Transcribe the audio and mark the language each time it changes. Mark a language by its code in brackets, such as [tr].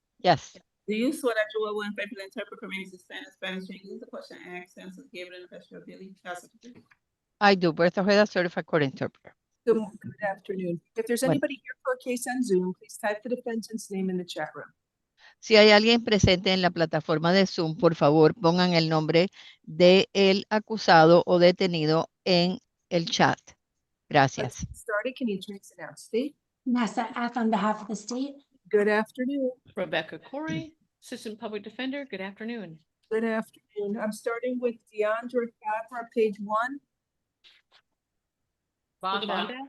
[en] Yes. Do you swear that you will faithfully interpret for me in Spanish, English, the question and accents is given in the best of your ability? I do. Bertha Ojeda, certified court interpreter. Good afternoon. If there's anybody here for a case on Zoom, please type the defendant's name in the chat room. [es] Si hay alguien presente en la plataforma de Zoom, por favor, pongan el nombre de el acusado o detenido en el chat. Gracias. [en] Started, can you please announce state? Nessa F on behalf of the state. Good afternoon. Rebecca Corey, Assistant Public Defender. Good afternoon. Good afternoon. I'm starting with Deandra Favre, page 1. Bonda.